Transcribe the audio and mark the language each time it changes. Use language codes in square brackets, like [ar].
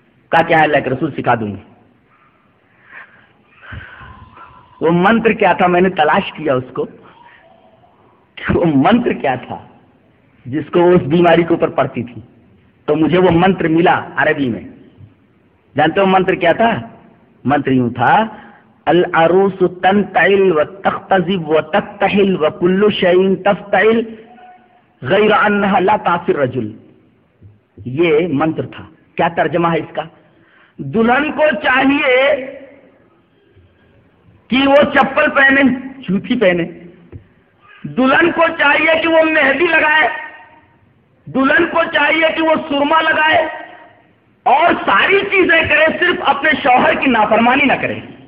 [ur] کہا کیا ہے؟ اللہ کے رسول سکھا دوں گی. وہ منتر کیا تھا میں نے تلاش کیا اس کو, وہ منتر کیا تھا جس کو وہ اس بیماری کے اوپر پڑتی تھی, تو مجھے وہ منتر ملا عربی میں. جانتے ہو منتر کیا تھا؟ منتر یوں تھا, [ar] العروس تنتعل وتختزب وتتحل وكل شيء تفتعل غير انها لا تعصي الرجل. [ur] یہ منتر تھا. کیا ترجمہ ہے اس کا؟ دلہن کو چاہیے کہ وہ چپل پہنے, جوتی پہنے. دلہن کو چاہیے کہ وہ مہندی لگائے. دلہن کو چاہیے کہ وہ سرما لگائے اور ساری چیزیں کرے, صرف اپنے شوہر کی نافرمانی نہ کرے.